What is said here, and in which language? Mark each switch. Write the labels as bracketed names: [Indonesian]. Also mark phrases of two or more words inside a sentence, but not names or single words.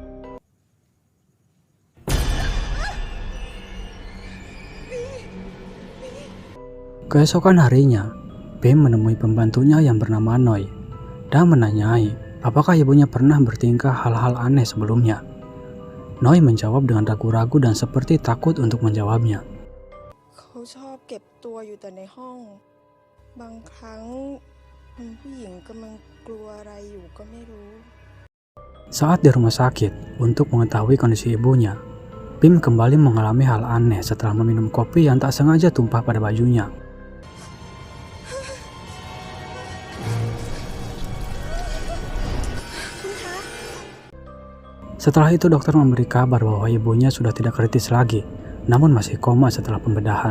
[Indonesian] Keesokan harinya, Pim menemui pembantunya yang bernama Noi dan menanyai apakah ibunya pernah bertingkah hal-hal aneh sebelumnya. Noi menjawab dengan ragu-ragu dan seperti takut untuk menjawabnya. [Thai] เขาชอบเก็บตัวอยู่แต่ในห้องบางครั้งคุณผู้หญิงกำลังกลัวอะไรอยู่ก็ไม่รู้ [Indonesian] Saat di rumah sakit, untuk mengetahui kondisi ibunya, Pim kembali mengalami hal aneh setelah meminum kopi yang tak sengaja tumpah pada bajunya. Setelah itu dokter memberi kabar bahwa ibunya sudah tidak kritis lagi, namun masih koma setelah pembedahan.